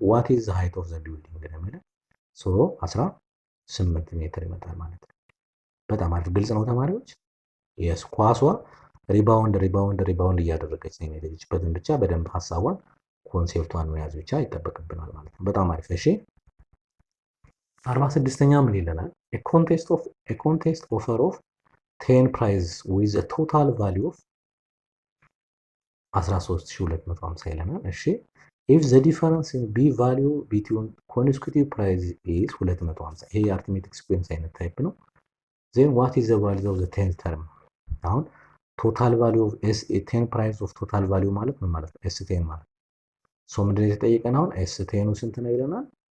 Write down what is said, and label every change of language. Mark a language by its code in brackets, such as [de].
[en] ዋት ኢዝ ዘ ሃይት ኦፍ ዘ ቢልዲንግ [am] ነው የሚለው። ሶ 18 ሜትር ይመጣል ማለት ነው። በጣም አሪፍ ግልጽ ነው ተማሪዎች? የስ ኳሷ ሪባውንድ እያደረገች ነው የሄደችበትን ብቻ በደንብ ሀሳቧን ኮንሴፕቷን መያዝ ብቻ ይጠበቅብናል ማለት ነው። በጣም አሪፍ እሺ። 46ኛ ምን ይለናል? [en] a contest offer of 10 prize with a total value of 13250 ይለናል። እሺ if the difference in b value between consecutive prize is 250 [am] ይሄ የአርትሜቲክ ሲኩዌንስ አይነት ታይፕ ነው። [en] then what is the value of the 10th term? [am] አሁን [en] ቶታል ቫልዩ ኦፍ ኤስ 10 ፕራይስ ኦፍ ቶታል ቫልዩ [am] ማለት ምን ማለት ነው? ኤስ 10 ማለት ሶ ምንድን ነው የተጠየቀን? አሁን ኤስ 10ኑ ስንት ነው ይለናል?